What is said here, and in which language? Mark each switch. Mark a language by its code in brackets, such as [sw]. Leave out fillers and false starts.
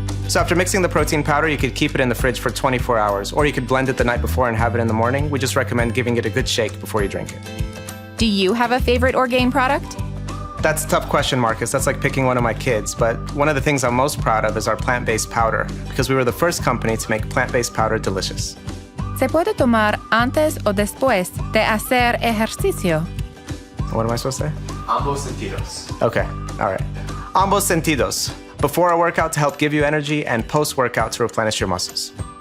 [en] So after mixing the protein powder, you could keep it in the fridge for 24 hours, or you could blend it the night before and have it in the morning. We just recommend giving it a good shake before you drink it. Do you have a favorite Orgain product? That's a tough question, Marcus. That's like picking one of my kids. But one of the things I'm most proud of is our plant-based powder, because we were the first company to make plant-based powder delicious. [es] ¿Se puede tomar antes o después de hacer ejercicio? [en] What am I supposed to say? [es] Ambos sentidos. [en] Okay, all right. [es] Ambos sentidos. [en] Before a workout to help give you energy, and post-workout to replenish your muscles.